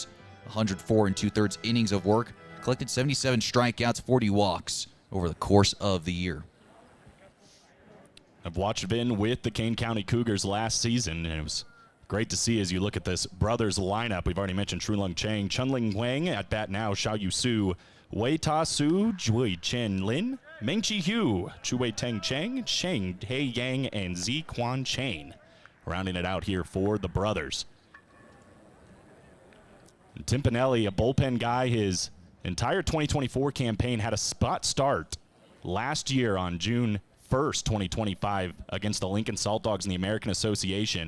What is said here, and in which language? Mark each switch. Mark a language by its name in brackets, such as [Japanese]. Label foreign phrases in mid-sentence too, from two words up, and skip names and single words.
[English] 104 2/3 innings of work, collected 77 strikeouts, 40 walks over the course of the year. I've watched Vin with the Kane County Cougars last season, and it was great to see as you look at this brothers lineup. We've already mentioned Shrulun Chang, Chunling Wang at bat now, Xiao Yu Su, Wei Ta Su, Jui Chen Lin, Meng Chi Hu, Chu Wei Teng Cheng, Sheng He Yang, and Zi Quan Chain. Rounding it out here for the brothers. And Timpanelli, a bullpen guy, his entire 2024 campaign had a spot start last year on June 1st, 2025 against the Lincoln Salt Dogs in the American Association.